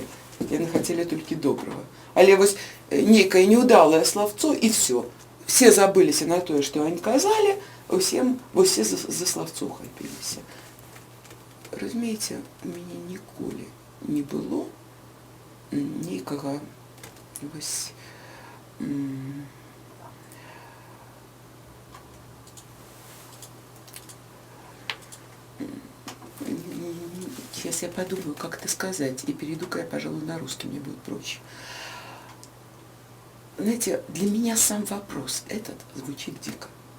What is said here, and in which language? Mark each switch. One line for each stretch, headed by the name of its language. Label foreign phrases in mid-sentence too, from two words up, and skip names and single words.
Belarusian: Яны хацелі толькі добрага. Але вось нейкае неўдалае славцо, і все. Все забыліся на тое, што они казалі, усе за славцо хапіліся. Разумееце, у мяне ніколі не было нейкага вось
Russian: сейчас я подумаю, как это сказать, и перейду-ка я, пожалуй, на русский, мне будет проще. Знаете, для меня сам вопрос этот звучит дико.